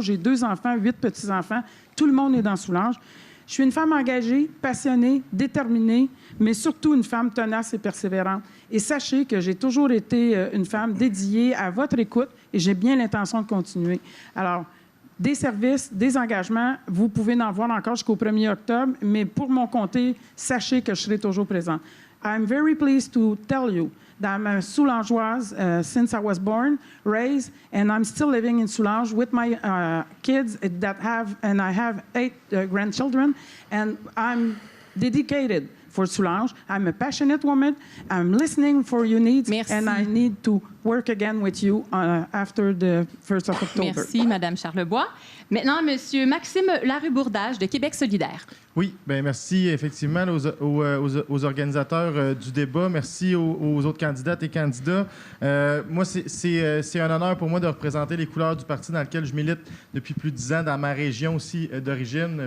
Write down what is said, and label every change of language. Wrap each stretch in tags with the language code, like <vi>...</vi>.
<fr>J'ai 2 enfants, 8 petits-enfants. Tout le monde est dans Soulanges. Je suis une femme engagée, passionnée, déterminée, mais surtout une femme tenace et persévérante. Et sachez que j'ai toujours été une femme dédiée à votre écoute et j'ai bien l'intention de continuer. Alors, des services, des engagements, vous pouvez en voir encore jusqu'au 1er octobre, mais pour mon comté, sachez que je serai toujours présente.</fr> <en>I'm very pleased to tell you that I'm a Soulangeoise since I was born, raised, and I'm still living in Soulanges with my kids and I have 8 grandchildren, and I'm dedicated for Soulanges. I'm a passionate woman. I'm listening for your needs,</en> <fr>Merci.</fr> <en>and I need to work again with you after the 1st of October.</en> <fr>Merci, Madame Charlebois. Maintenant, Monsieur Maxime Larue-Bourdage de Québec solidaire. Oui, bien merci effectivement aux organisateurs du débat. Merci aux autres candidates et candidats. Moi, c'est un honneur pour moi de représenter les couleurs du parti dans lequel je milite depuis plus de 10 ans dans ma région aussi d'origine.</fr>